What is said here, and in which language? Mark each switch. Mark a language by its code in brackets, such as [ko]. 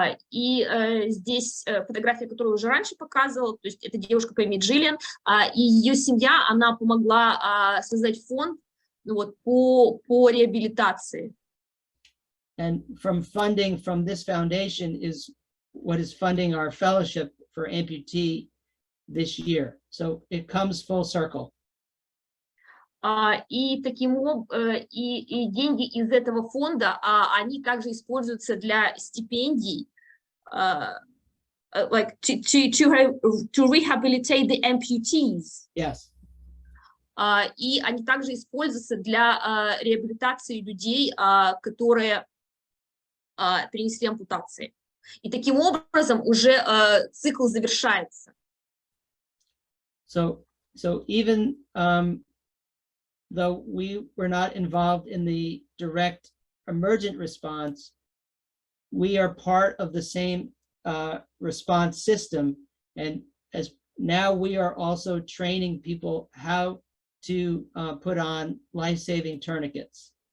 [ru] И здесь фотография, которую уже раньше показывала, то есть это девушка по имени Джиллиан, и ее семья, она помогла создать фонд вот, по реабилитации. [en] And from funding from this foundation is what is funding our fellowship for amputee this year. So it comes full circle. [ru] И таким образом, и деньги из этого фонда, они также используются для стипендий, [en] like to rehabilitate the amputees. Yes. [ru] И они также используются для реабилитации людей, которые перенесли ампутации. И таким образом уже цикл завершается. [en] So even though we were not involved in the direct emergent response, we are part of the same response system. And as now we are also training people how to put on life-saving tourniquets.